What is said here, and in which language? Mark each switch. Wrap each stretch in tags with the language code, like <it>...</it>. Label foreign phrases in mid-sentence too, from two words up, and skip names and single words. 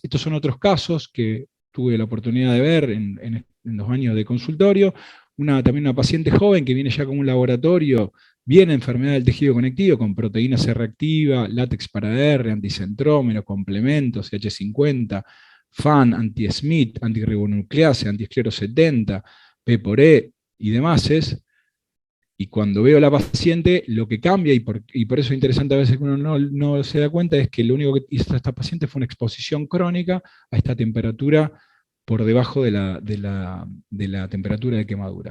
<es>Estos son otros casos que tuve la oportunidad de ver en 2 años de consultorio. También una paciente joven que viene ya con un laboratorio, bien enfermedad del tejido conectivo, con proteína C reactiva, látex para R, anticentrómero, complementos, CH50, FAN, anti-SMIT, antirribonuclease, antiesclero 70, P por E y demás. Y cuando veo a la paciente, lo que cambia, y por eso es interesante a veces que uno no se da cuenta, es que lo único que hizo esta paciente fue una exposición crónica a esta temperatura por debajo de la temperatura de quemadura.</es>